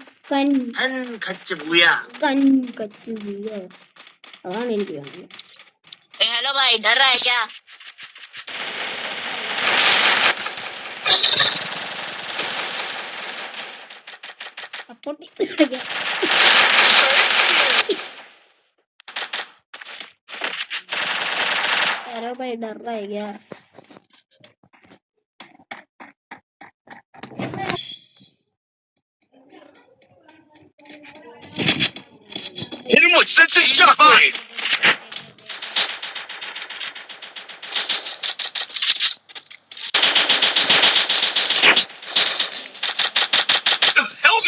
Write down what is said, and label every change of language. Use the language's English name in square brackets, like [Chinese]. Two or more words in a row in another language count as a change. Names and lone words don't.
[Malayalam] അതാണ് എനിക്ക് വേണ്ടത്. [Hindi] हेलो भाई डर रहा है क्या? हेलो भाई डर रहा है क्या? [English] Hit him with sensing shockwave. Help me.